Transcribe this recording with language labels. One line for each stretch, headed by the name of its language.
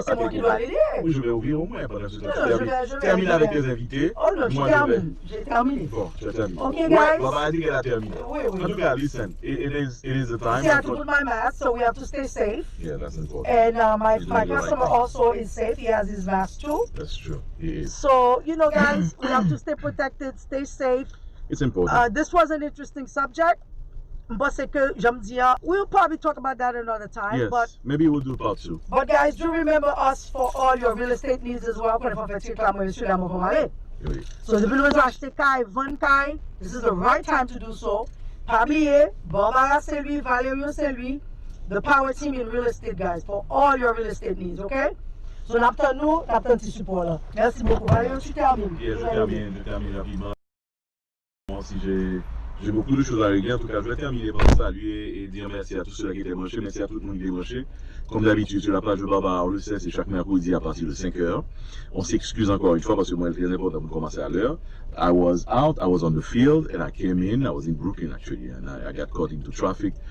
French: Non, mais c'est moi qui dois aller lire. Oui, je vais ouvrir au moins pendant ce temps. Je vais Termine avec tes invités. Oh non, Moi, j'ai terminé. Bon, tu as terminé. Ok, Ouais,
English: guys.
French: Baba a dit qu'elle a terminé. Oui, oui. En tout cas,
English: listen, it is the time. See, I have to put my mask, so we have to stay safe. Yeah, that's important. And my You're doing the right customer thing. also is safe. He has his mask too. That's true. It is. So, you know, guys, we have to stay protected, stay safe. It's important. This was an interesting subject. But
French: c'est que, j'aime dire,
English: we'll probably talk about that another time. Yes, But maybe we'll do part 2. But guys, do remember us for all your real estate needs as well.
French: Quand on fait titre là, moi, je suis là, moi, pour aller. Oui.
English: So, if you want to
French: acheter kai, vendre kai,
English: this is the right time to do so.
French: Pas oublier, Barbara c'est lui,
English: Valerio c'est lui, the power team in real estate, guys, for all your real estate needs, okay?
French: So, n'attend nous, n'attend petit support là. Merci beaucoup. Valerio, tu termines. Yeah, je termine rapidement. Moi aussi, j'ai beaucoup de choses à régler. En tout cas, je vais terminer par saluer et dire merci à tous ceux qui étaient branchés. Merci à tout le monde qui est branché. Comme d'habitude, sur la page de Barbara, on le sait, c'est chaque mercredi à partir de 5h. On s'excuse encore une fois parce que moi, il est très important pour commencer à l'heure.
English: I was out, I was on the field, and I came in. I was in Brooklyn, actually, and I got caught into traffic.